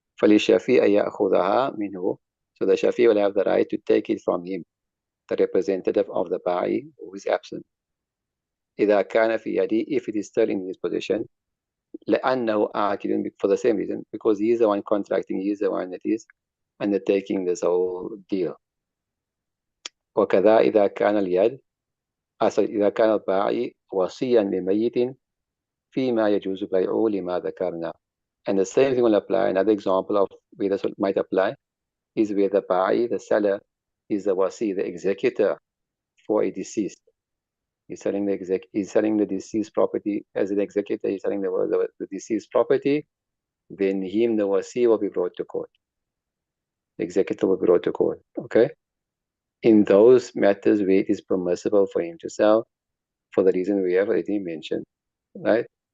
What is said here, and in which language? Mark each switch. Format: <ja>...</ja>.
<ar>فللشفيع يأخذها منه,</ar> <en>so the shafi will have the right to take it from him, the representative of the ba'i who is absent.</en> <ar>إذا كان في يدي,</ar> <en>if it is still in his position,</en> <ar>لأنه عاقل,</ar> <en>for the same reason, because he is the one contracting, he is the one that is undertaking this whole deal.</en> <ar>وكذا إذا كان اليد, إذا كان الباعي وصيا لميت فيما يجوز بيعه لما ذكرنا.</ar> <en>And the same thing will apply, another example of where this might apply, is where the ba'i, the seller, is the wasi, the executor for a deceased. He's selling the deceased property as an executor. He's selling the deceased property. Then him, the wasi, will be brought to court. The executor will be brought to court. Okay. In those matters where it is permissible for him to sell, for the reason we have already mentioned, right?</en>